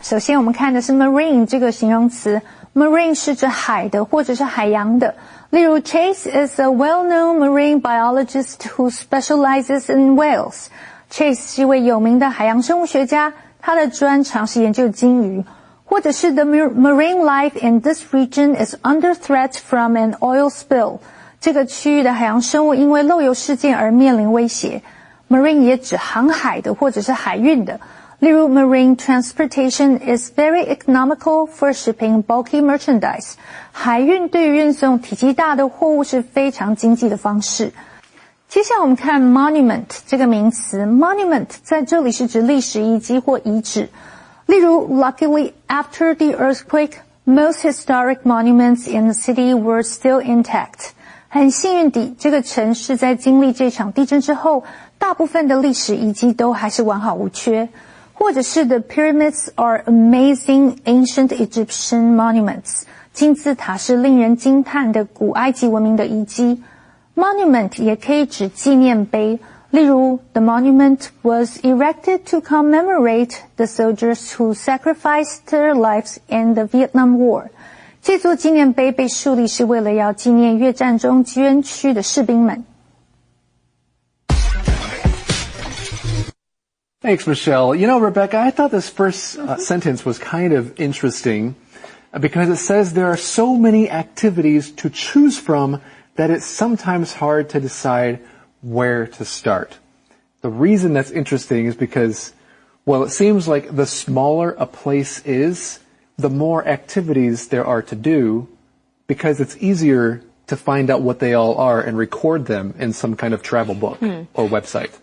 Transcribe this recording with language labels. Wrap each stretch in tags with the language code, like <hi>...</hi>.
<zh>首先我们看的是 marine 这个形容词。Marine 是指海的或者是海洋的。例如</zh> <en>Chase is a well-known marine biologist who specializes in whales.</en> <zh>Chase 是一位有名的海洋生物学家，他的专长是研究鲸鱼。或者是</zh> <en>The marine life in this region is under threat from an oil spill.</en> <zh>这个区域的海洋生物因为漏油事件而面临威胁。 Marine 也指航海的或者是海运的。例如</zh> <en>Marine transportation is very economical for shipping bulky merchandise.</en> <zh>海运对于运送体积大的货物是非常经济的方式。接下来我们看 monument 这个名词。Monument 在这里是指历史遗迹或遗址。例如</zh> <en>Luckily, after the earthquake, most historic monuments in the city were still intact.</en> <zh>很幸运地，这个城市在经历这场地震之后，大部分的历史遗迹都还是完好无缺。或者是</zh> <en>The pyramids are amazing ancient Egyptian monuments.</en> <zh>金字塔是令人惊叹的古埃及文明的遗迹。 Monument 也可以指纪念碑。例如</zh> <en>The monument was erected to commemorate the soldiers who sacrificed their lives in the Vietnam War.</en> <zh>这座纪念碑被树立是为了要纪念越战中捐躯的士兵们。</zh> <en>Thanks, Michelle. You know, Rebecca, I thought this first sentence was kind of interesting because it says there are so many activities to choose from that it's sometimes hard to decide where to start. The reason that's interesting is because, well, it seems like the smaller a place is, the more activities there are to do because it's easier to find out what they all are and record them in some kind of travel book or website.</en>